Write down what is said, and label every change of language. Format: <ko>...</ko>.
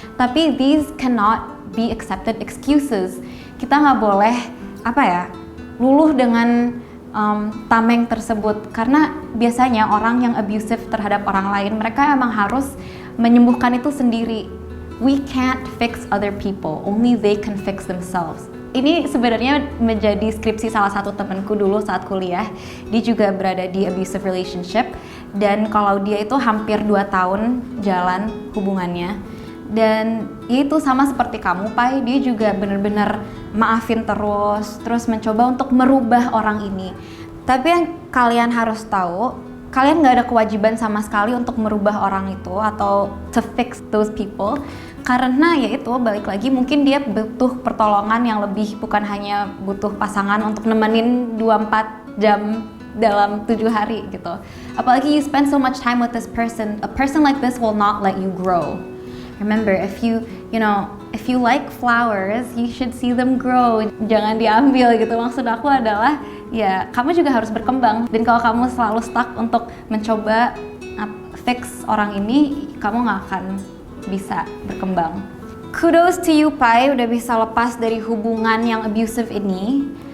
<id>Tapi</id> <en>these cannot be accepted excuses.</en> <id>Kita nggak boleh luluh dengan tameng tersebut, karena biasanya orang yang abusive terhadap orang lain, mereka emang harus menyembuhkan itu sendiri.</id> <en>We can't fix other people, only they can fix themselves.</en> <id>Ini sebenarnya menjadi skripsi salah satu temanku dulu saat kuliah. Dia juga berada di abusive relationship, dan kalau dia itu hampir 2 tahun jalan hubungannya. Dan itu sama seperti kamu, Pai, dia juga benar-benar maafin terus mencoba untuk merubah orang ini. Tapi yang kalian harus tahu, kalian gak ada kewajiban sama sekali untuk merubah orang itu atau</id> <en>to fix those people.</en> <id>Karena ya itu, balik lagi, mungkin dia butuh pertolongan yang lebih, bukan hanya butuh pasangan untuk nemenin 2-4 jam dalam 7 hari gitu. Apalagi</id> <en>you spend so much time with this person, a person like this will not let you grow. Remember, if you like flowers, you should see them grow.</en> <id>Jangan diambil gitu. Maksud aku adalah, ya kamu juga harus berkembang. Dan kalau kamu selalu stuck untuk mencoba fix orang ini, kamu gak akan bisa berkembang.</id> <en>Kudos to you,</en> <id>Pai, udah bisa lepas dari hubungan yang abusive ini.</id>